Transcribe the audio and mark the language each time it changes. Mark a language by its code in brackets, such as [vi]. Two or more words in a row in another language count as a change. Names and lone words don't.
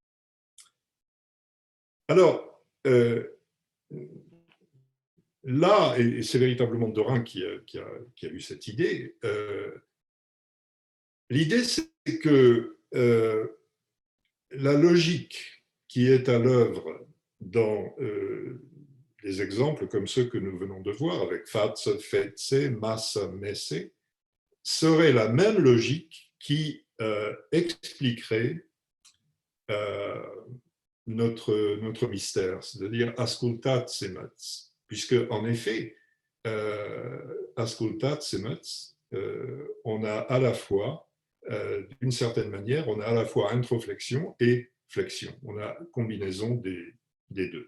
[fr] Alors, là, et c'est véritablement Dorin qui a eu cette idée, l'idée c'est que la logique qui est à l'œuvre dans des exemples comme ceux que nous venons de voir avec [ro] față, fețe, masă, mese, [fr] serait la même logique qui expliquerait notre mystère, c'est-à-dire [ro] ascultați măți, [fr] puisque en effet, [ro] ascultați măți, [fr] on a à la fois, d'une certaine manière, on a à la fois introflexion et flexion, on a combinaison des deux.